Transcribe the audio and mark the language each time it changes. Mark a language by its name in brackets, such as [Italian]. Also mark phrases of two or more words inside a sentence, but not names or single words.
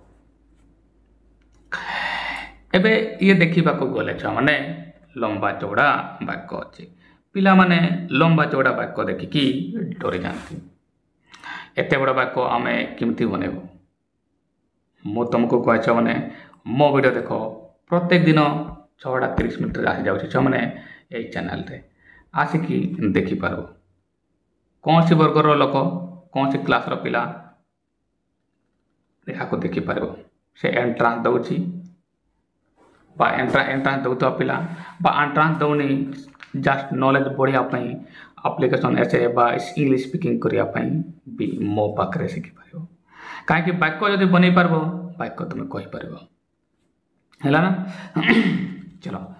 [Odia] ଏବେ ଇଏ ଦେଖିବାକୁ ଗଲେ ଛୁଆମାନେ ଲମ୍ବା ଚଉଡ଼ା ବାକ୍ୟ ଅଛି ପିଲାମାନେ ଲମ୍ବା ଚଉଡ଼ା ବାକ୍ୟ ଦେଖିକି ଡରି ଯାଆନ୍ତି ଏତେ ବଡ଼ ବାକ୍ୟ ଆମେ କେମିତି ବନେଇବୁ ମୁଁ ତୁମକୁ କହେ ଛୁଆମାନେ ମୋ ଭିଡ଼ିଓ ଦେଖ ପ୍ରତ୍ୟେକ ଦିନ 6:30 ଆସିଯାଉଛି ଛୁଆମାନେ ଏଇ ଚ୍ୟାନେଲରେ ଆସିକି ଦେଖିପାରିବ କୌଣସି ବର୍ଗର ଲୋକ କୌଣସି କ୍ଲାସ୍ର ପିଲା ଏହାକୁ ଦେଖିପାରିବ ସେ ଏଣ୍ଟ୍ରାନ୍ସ ଦେଉଛି ବା ଏଣ୍ଟ୍ରାନ୍ସ দেଉଥିବା ପିଲା বা ଏଣ୍ଟ୍ରାନ୍ସ ଦେଉନି [English] just knowledge [Odia] ବଢ଼ିବା ପାଇଁ [English] application essay [Odia] ବା [English] English speaking [Odia] କରିବା ପାଇଁ ବି ମୋ ପାଖରେ ଶିଖିପାରିବ କାହିଁକି ବାକ୍ୟ ଯଦି ବନେଇ ପାରିବ ବାକ୍ୟ ତୁମେ କହିପାରିବ ହେଲା ନା ଚଲ